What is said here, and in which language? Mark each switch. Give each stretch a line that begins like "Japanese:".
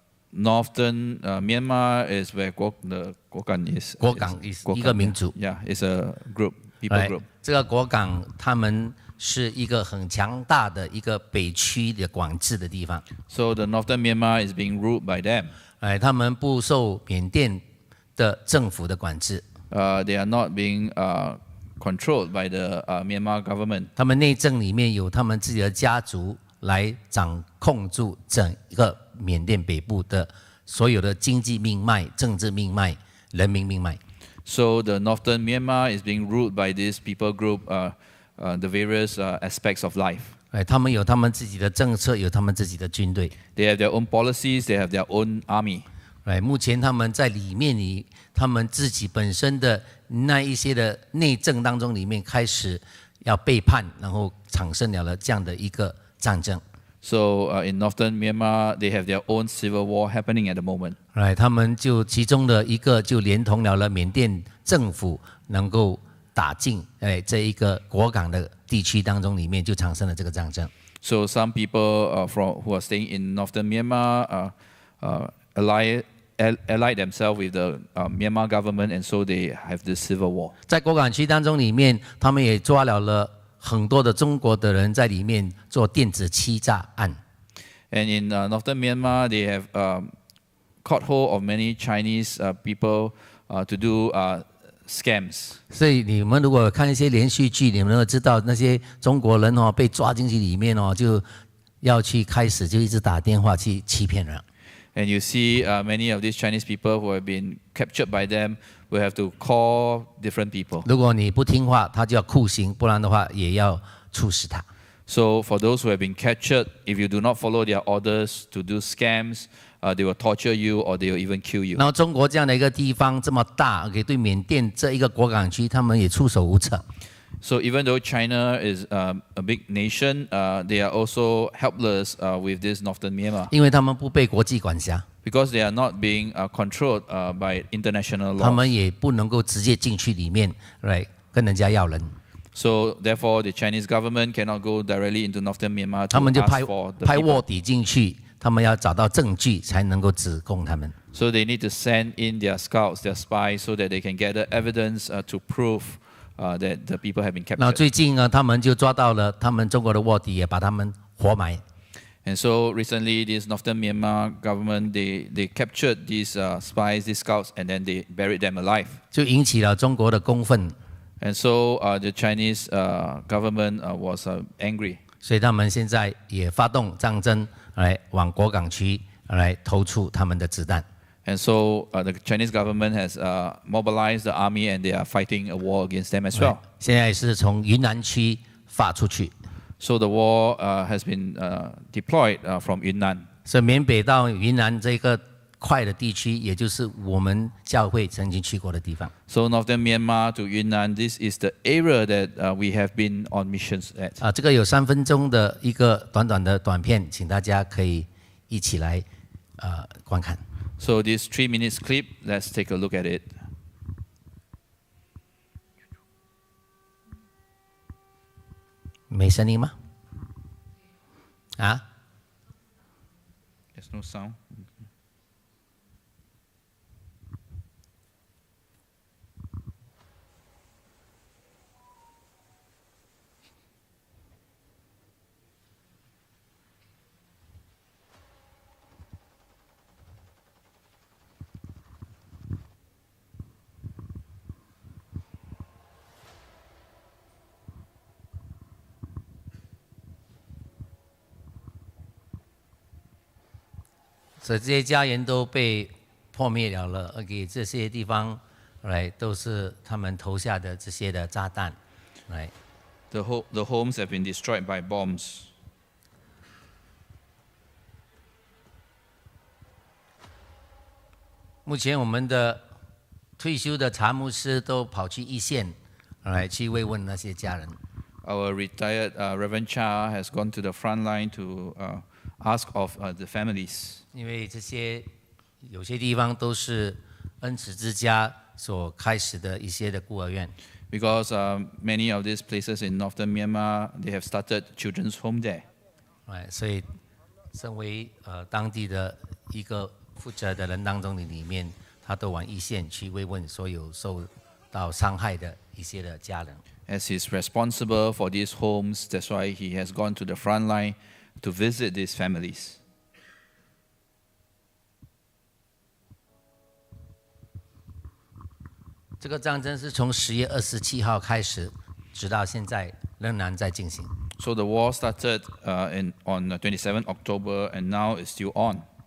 English: Northern Myanmar is where the Gokan is.
Chinese: 果港 is 一个民族。
English: Yeah, it's a group, people group.
Chinese: 这个果港他们是一个很强大的一个北区的管制的地方。
English: So the Northern Myanmar is being ruled by them.
Chinese: 他们不受缅甸的政府的管制。
English: They are not being controlled by the Myanmar government.
Chinese: 他们内政里面有他们自己的家族来掌控住整个缅甸北部的所有的经济命脉、政治命脉、人民命脉。
English: So the Northern Myanmar is being ruled by this people group, the various aspects of life.
Chinese: 他们有他们自己的政策，有他们自己的军队。
English: They have their own policies, they have their own army.
Chinese: 目前他们在里面他们自己本身的那一些的内政当中里面开始要背叛，然后产生了这样的一个战争。
English: So in Northern Myanmar, they have their own civil war happening at the moment.
Chinese: 他们就其中的一个就连同了缅甸政府能够打进这一个果港的地区当中里面，就产生了这个战争。
English: So some people who are staying in Northern Myanmar allied themselves with the Myanmar government, and so they have this civil war.
Chinese: 在果港区当中里面，他们也抓了很多的中国的人在里面做电子欺诈案。
English: And in Northern Myanmar, they have caught hold of many Chinese people to do scams.
Chinese: 所以你们如果看一些连续剧，你们都知道那些中国人被抓进去里面就要去开始就一直打电话去欺骗人。
English: And you see many of these Chinese people who have been captured by them will have to call different people.
Chinese: 如果你不听话，他就要酷刑，不然的话也要处死他。
English: So for those who have been captured, if you do not follow their orders to do scams, they will torture you or they will even kill you.
Chinese: 然后中国这样的一个地方这么大，对缅甸这一个果港区，他们也束手无策。
English: So even though China is a big nation, they are also helpless with this Northern Myanmar.
Chinese: 因为他们不被国际管辖，
English: Because they are not being controlled by international
Chinese: 他
English: law.
Chinese: 们也不能够直接进去里面来跟人家要人，
English: So therefore, the Chinese government cannot go directly into Northern Myanmar
Chinese: 他
English: to
Chinese: 们就
English: ask for the
Chinese: 派
English: people.
Chinese: 卧底进去，他们要找到证据才能够指控他们。
English: So they need to send in their scouts, their spies, so that they can gather evidence to prove that the people have been
Chinese: 那
English: captured.
Chinese: 最近呢，他们就抓到了他们中国的卧底，也把他们活埋。
English: And so recently, this Northern Myanmar government, they captured these spies, these scouts, and then they buried them alive.
Chinese: 就引起了中国的公愤，
English: And so the Chinese government was angry.
Chinese: 所以他们现在也发动战争来往果港区来投出他们的子弹。
English: And so the Chinese government has mobilized the army and they are fighting a war against them as well.
Chinese: 现在是从云南区发出去，
English: So the war has been deployed from Yunnan.
Chinese: 所以缅北到云南这个块的地区，也就是我们教会曾经去过的地方。
English: So Northern Myanmar to Yunnan, this is the area that we have been on missions at.
Chinese: 这个有3分钟的一个短短的短片，请大家可以一起来观看。
English: So this 3 minutes clip, let's take a look at it.
Chinese: 没声音吗？啊？
English: There's no sound.
Chinese: 所以这些家园都被破灭了，而给这些地方来都是他们投下的这些的炸弹，来。
English: The homes have been destroyed by bombs.
Chinese: 目前我们的退休的查牧师都跑去一线，来去慰问那些家人。
English: Our retired Reverend Cha has gone to the front line to ask of the families.
Chinese: 因为这些有些地方都是恩慈之家所开始的一些的孤儿院。
English: Because many of these places in northern Myanmar, they have started children's home there.
Chinese: 所以身为当地的一个负责的人当中的里面，他都往一线去慰问所有受到伤害的一些的家人。
English: As he's responsible for these homes, that's why he has gone to the front line to visit these families.
Chinese: 这个战争是从10月27号开始，直到现在仍然在进行。
English: So the war started on 27 October and now it's still on.